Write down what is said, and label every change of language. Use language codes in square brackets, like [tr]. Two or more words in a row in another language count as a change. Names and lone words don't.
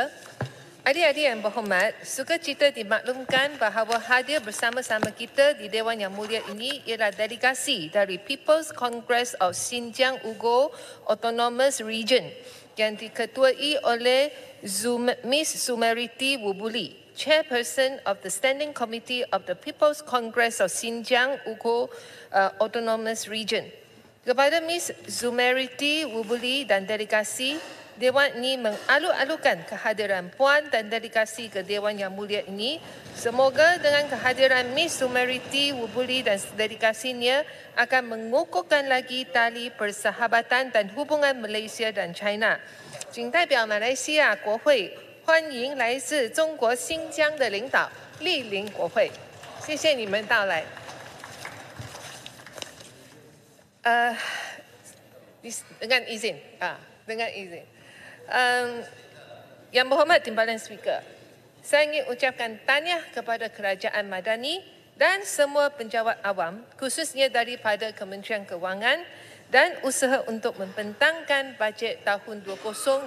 [ms] Adik-adik yang berhormat, sukacita dimaklumkan bahawa hadir bersama-sama kita di Dewan Yang Mulia ini ialah delegasi dari People's Congress of Xinjiang Uyghur Autonomous Region yang diketuai oleh Miss Sumariti Wubuli, [en] Chairperson of the Standing Committee of the People's Congress of Xinjiang Uyghur Autonomous Region. [ms] Kepada Miss Sumariti Wubuli dan delegasi, Dewan ini mengalu-alukan kehadiran Puan dan delegasi ke Dewan Yang Mulia ini. Semoga dengan kehadiran Miss Sumariti Wubuli dan delegasinya akan mengukuhkan lagi tali persahabatan dan hubungan Malaysia dan China. [zh] 仅代表马来西亚国会欢迎来自中国新疆的领导莅临国会。谢谢你们到来。 [ms] dengan izin. Yang Berhormat Timbalan Speaker, saya ingin ucapkan tahniah kepada Kerajaan Madani dan semua penjawat awam, khususnya daripada Kementerian Kewangan dan usaha untuk membentangkan bajet tahun 2025.